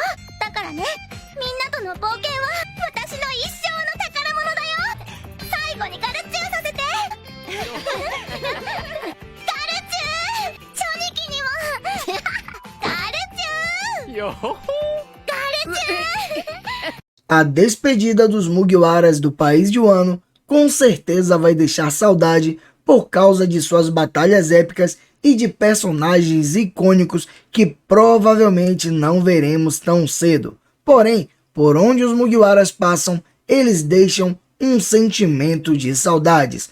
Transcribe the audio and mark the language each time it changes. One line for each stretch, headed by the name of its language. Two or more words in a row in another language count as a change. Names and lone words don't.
Japanese: だからね、みんなとの冒険は私の一生の宝物だよ。最後にガルチューさせて。ガルチュー、チョニキにも。ガルチュー。よほほ。ガルチュー。
Portuguese: A despedida dos Mugiwaras do país de Wano com certeza vai deixar saudade por causa de suas batalhas épicas e de personagens icônicos que provavelmente não veremos tão cedo. Porém, por onde os Mugiwaras passam, eles deixam um sentimento de saudades.